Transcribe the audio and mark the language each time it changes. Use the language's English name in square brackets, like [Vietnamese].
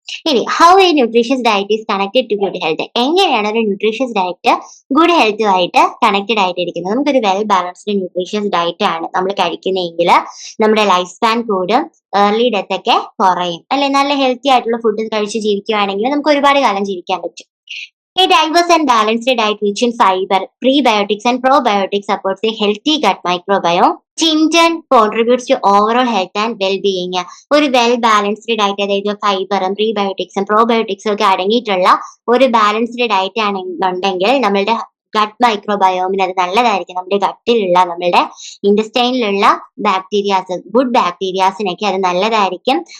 [Malayalam] ഇനി [English] How a nutritious diet is connected to good health. [Malayalam] എങ്ങനെയാണ് ഒരു ന്യൂട്രീഷ്യസ് ഡയറ്റ് ഗുഡ് ഹെൽത്തുമായിട്ട് കണക്റ്റഡ് ആയിട്ടിരിക്കുന്നത്? നമുക്കൊരു well balanced nutritious diet ആണ് നമ്മൾ കഴിക്കുന്നതെങ്കിൽ നമ്മുടെ ലൈഫ് സ്പാൻ കൂടും, ഏർലി ഡെത്ത് ഒക്കെ കുറയും, അല്ലെ? നല്ല ഹെൽത്തി ആയിട്ടുള്ള ഫുഡ് കഴിച്ച് ജീവിക്കുകയാണെങ്കിൽ നമുക്ക് ഒരുപാട് കാലം ജീവിക്കാൻ പറ്റും. [English] A diverse and balanced diet rich in fiber, prebiotics and probiotics supports a healthy gut microbiome, which in turn contributes to overall health and well-being. [Malayalam] ഒരു വെൽ ബാലൻസ്ഡ് ഡയറ്റ്, അതായത് ഫൈബറും പ്രീബയോട്ടിക്സും പ്രോബയോട്ടിക്സും ഒക്കെ അടങ്ങിയിട്ടുള്ള ഒരു ബാലൻസ്ഡ് ഡയറ്റ് ആണെന്നുണ്ടെങ്കിൽ നമ്മളുടെ ഗട്ട് മൈക്രോബയോമിന് അത് നല്ലതായിരിക്കും. നമ്മുടെ ഗട്ടിലുള്ള, നമ്മുടെ ഇൻഡസ്റ്റൈനിലുള്ള ഗുഡ് ബാക്ടീരിയാസിനൊക്കെ അത് നല്ലതായിരിക്കും.